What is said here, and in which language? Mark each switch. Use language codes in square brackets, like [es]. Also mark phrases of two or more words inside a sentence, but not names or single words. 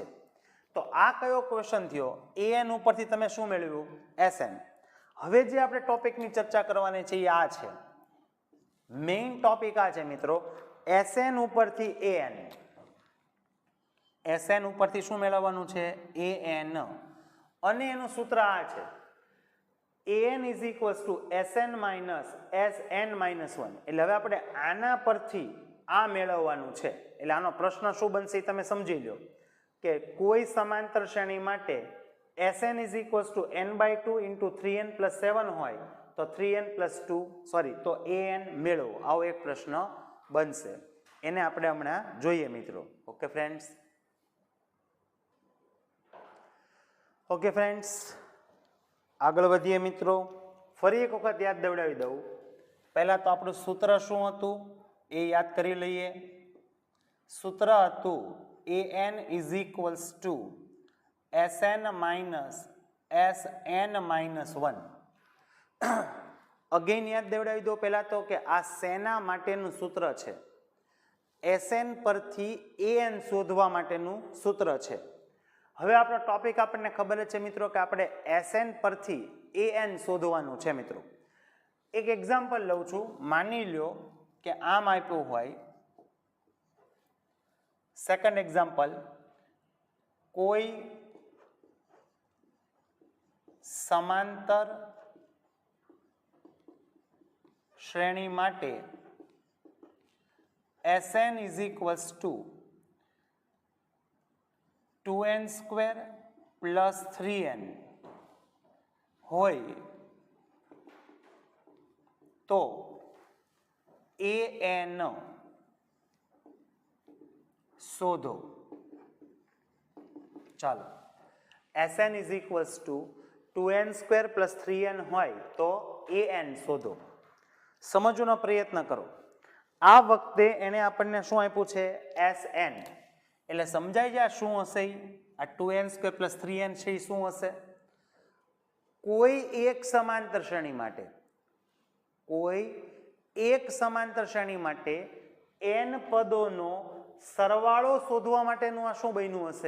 [gu] તો આ કયો ક્વેશ્ચન થયો? an ઉપરથી તમે શું મેળવ્યું? Sn. હવે જે આપણે ટોપિકની ચર્ચા કરવાની છે એ આ છે. [en] main topic [gu] આ છે મિત્રો. Sn ઉપરથી an. Sn ઉપરથી શું મેળવવાનું છે? an. અને એનું સૂત્ર આ છે. [en] an is equals to Sn minus Sn minus 1. [gu] એટલે હવે આપણે આના પરથી આ મેળવવાનું છે. એટલે આનો પ્રશ્ન શું બનશે તમે સમજી લો કે કોઈ સમાંતર શ્રેણી માટે [en] Sn is equals to n/2 into 3n plus 7 [gu] હોય તો [en] 3n plus 2 [gu] તો an મેળવો. આવો એક પ્રશ્ન બનશે. એને આપણે હમણાં જોઈએ મિત્રો. [en] okay friends? okay friends, [gu] આગળ વધીએ મિત્રો. ફરી એક વખત યાદ દેવડાવી દઉં. પહેલા તો આપણું સૂત્ર શું હતું એ યાદ કરી લઈએ. સૂત્ર હતું [en] an is equals to Sn minus Sn minus 1. [gu] અગેન યાદ દેવડાવી દો પહેલા તો કે આ શેના માટેનું સૂત્ર છે? Sn પરથી an શોધવા માટેનું સૂત્ર છે. હવે આપણો ટોપિક આપણને ખબર જ છે મિત્રો કે આપણે Sn પરથી an શોધવાનું છે મિત્રો. એક એક્ઝામ્પલ લઉં છું. માની લો કે આમ આપ્યું હોય. [en] second example, [gu] કોઈ સમાંતર શ્રેણી માટે [en] Sn is equals to 2n square plus 3n [gu] હોય તો an શોધો. ચાલો, [en] Sn is equals to 2n square plus 3n [gu] હોય તો an શોધો. સમજવાનો પ્રયત્ન કરો. આ વખતે એને આપણને શું આપ્યું છે? Sn. એટલે સમજાઈ જાય શું હશે? આ [en] 2n square plus 3n [gu] છે એ શું હશે? કોઈ એક સમાંતર શ્રેણી માટે n પદોનો સરવાળો શોધવા માટેનું આ શું બન્યું હશે?